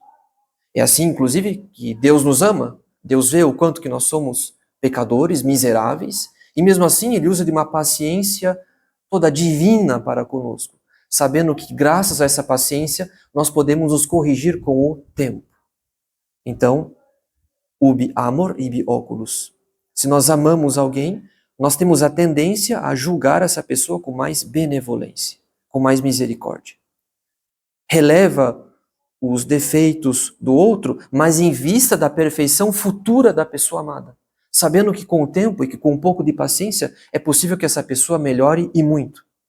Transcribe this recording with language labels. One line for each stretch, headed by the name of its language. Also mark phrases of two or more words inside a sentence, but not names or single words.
Portuguese: É assim, inclusive, que Deus nos ama. Deus vê o quanto que nós somos pecadores, miseráveis, e mesmo assim Ele usa de uma paciência toda divina para conosco, sabendo que graças a essa paciência nós podemos nos corrigir com o tempo. Então,
Latin: ubi amor, ibi oculus.
Portuguese: Se nós amamos alguém, nós temos a tendência a julgar essa pessoa com mais benevolência, com mais misericórdia. Releva os defeitos do outro, mas em vista da perfeição futura da pessoa amada. Sabendo que com o tempo e que com um pouco de paciência é possível que essa pessoa melhore e muito.